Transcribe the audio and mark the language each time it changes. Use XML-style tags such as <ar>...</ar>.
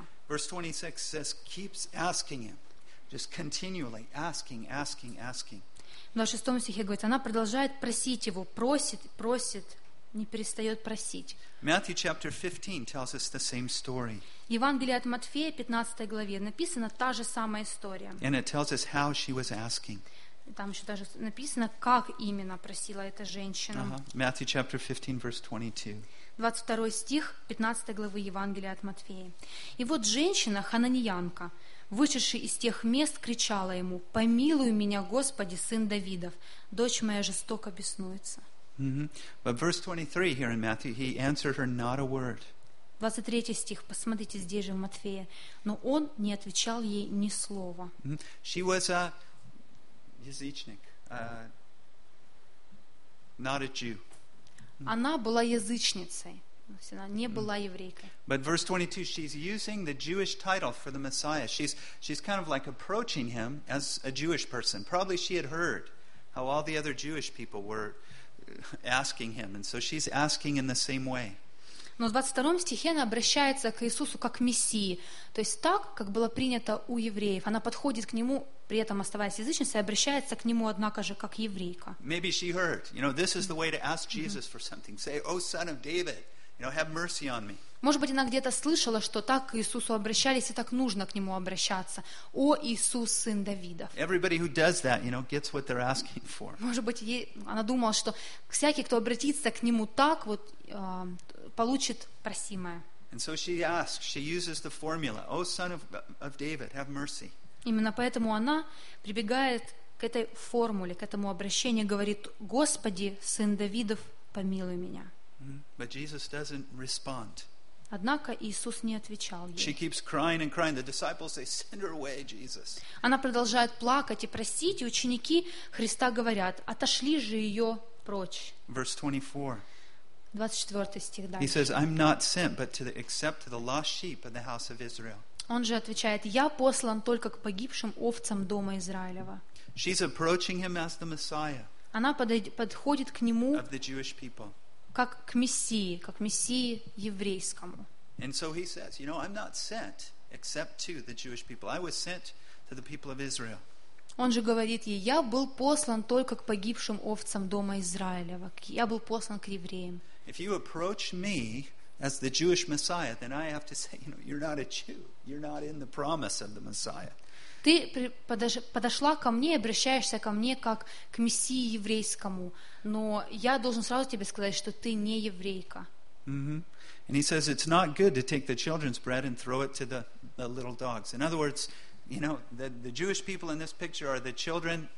<en>And verse 26 says, keeps asking him. Just continually asking, asking, asking.</en> <ru>В 26 стихе говорит, она продолжает просить его, просит, просит, не перестает просить.</ru> <en>Matthew chapter 15 tells us the same story.</en> <ru>Евангелие от Матфея, 15 главе, написана та же самая история.</ru> <en>And it tells us how she was asking.</en> <ru>Там еще даже написано, как именно просила эта женщина.</ru> <en>Matthew chapter 15, verse 22.</en> <ru>22 стих, 15 главы Евангелия от Матфея. И вот женщина, хананьянка, вышедший из тех мест, кричала ему: «Помилуй меня, Господи, сын Давидов, дочь моя жестоко беснуется».</ru> <en>But verse 23 here in Matthew, he answered her not a word.</en> <ru>23 стих, посмотрите здесь же в Матфея. Но он не отвечал ей ни слова.</ru> <en>She was a язычник, not a Jew.</en> <ru>Она была язычницей. Она не была еврейкой.</ru> <en>But verse 22, she's using the Jewish title for the Messiah. She's kind of like approaching him as a Jewish person. Probably she had heard how all the other Jewish people were asking him, and so she's asking in the same way.</en> <ru>Но в 22 стихе она обращается к Иисусу как Мессии, то есть так, как было принято у евреев. Она подходит к нему, при этом оставаясь язычницей, обращается к нему, однако же, как еврейка.</ru> <en>Maybe she heard. You know, this is the way to ask Jesus for something. Say, "O son of David." You know, have mercy on me.</en> <ru>Может быть, она где-то слышала, что так к Иисусу обращались и так нужно к нему обращаться. О, Иисус, сын Давидов.</ru> <en>Everybody who does that, you know, gets what they're asking for.</en> <ru>Может быть, ей, она думала, что всякий, кто обратится к нему так, вот, получит просимое.</ru> <en>And so she asks, she uses the formula, O son of David, have mercy.</en> <ru>Именно поэтому она прибегает к этой формуле, к этому обращению, говорит, Господи, сын Давидов, помилуй меня.</ru> <en>But Jesus doesn't respond.</en> <ru>Однако Иисус не отвечал ей.</ru> <en>She keeps crying and crying. The disciples say, send her away, Jesus.</en> <ru>Она продолжает плакать и просить, и ученики Христа говорят, отошли же ее прочь.</ru> <en>Verse 24.</en> <ru>24 стих дальше.</ru> <en>He says, I'm not sent but to the, except to the lost sheep of the house of Israel.</en> <ru>Он же отвечает, я послан только к погибшим овцам дома Израилева.</ru> <en>She's approaching him as the Messiah.</en> <ru>Она подходит к нему</ru> <en>of the Jewish people.</en> <ru>Как к Мессии, как Мессии еврейскому.</ru> <en>And so he says, you know, I'm not sent except to the Jewish people. I was sent to the people of Israel.</en> <ru>Он же говорит ей, я был послан только к погибшим овцам дома Израилева. Я был послан к евреям.</ru> <en>If you approach me as the Jewish Messiah, then I have to say, you know, you're not a Jew. You're not in the promise of the Messiah.</en> <ru>Ты подошла ко мне и обращаешься ко мне как к Мессии еврейскому, но я должен сразу тебе сказать, что ты не еврейка. Mm-hmm.</ru> <en>And he says, it's not good to take the children's bread and throw it to the little dogs. In other words, you know, the Jewish people in this picture are the children.</en>